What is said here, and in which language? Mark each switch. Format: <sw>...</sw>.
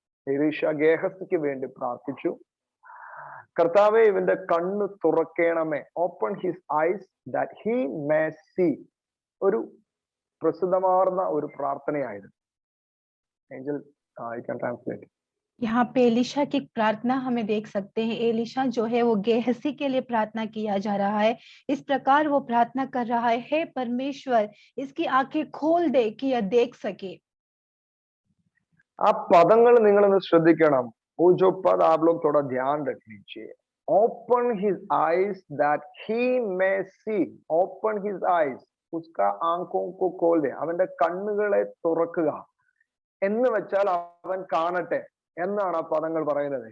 <ml>എലീശ ഗേഹസിക്ക് വേണ്ടി പ്രാർത്ഥിച്ചു, കർത്താവേ ഇവന്റെ കണ്ണ് തുറക്കണമേ,</ml> <en>Open his eyes that he may see.</en> <ml>ഒരു പ്രസിദ്ധമാർന്ന ഒരു പ്രാർത്ഥനയായിരുന്നു.</ml> <en>Angel, I can translate.</en> <hi>यहाँ पे एलिशा की प्रार्थना हमें देख सकते हैं। एलिशा जो है वो गेहसी के लिए प्रार्थना किया जा रहा है। इस प्रकार वो प्रार्थना कर रहा है, हे परमेश्वर, इसकी आंखें खोल दे कि यह देख सके।</hi> <ml>आप पदങ്ങൾ നിങ്ങളൊന്ന് ശ്രദ്ധിക്കണം।</ml> <hi>वो जो पद आप लोग थोड़ा ध्यान रख लीजिए।</hi> <en>Open his eyes that he may see.</en> <hi>Open his eyes, उसका आंखों को खोल दे,</hi> <ml>അവന്റെ കണ്ണുകളെ തുറക്കുക എന്ന് വെച്ചാൽ അവൻ കാണട്ടെ എന്നാണ് ആ പദങ്ങൾ പറയുന്നത്.</ml>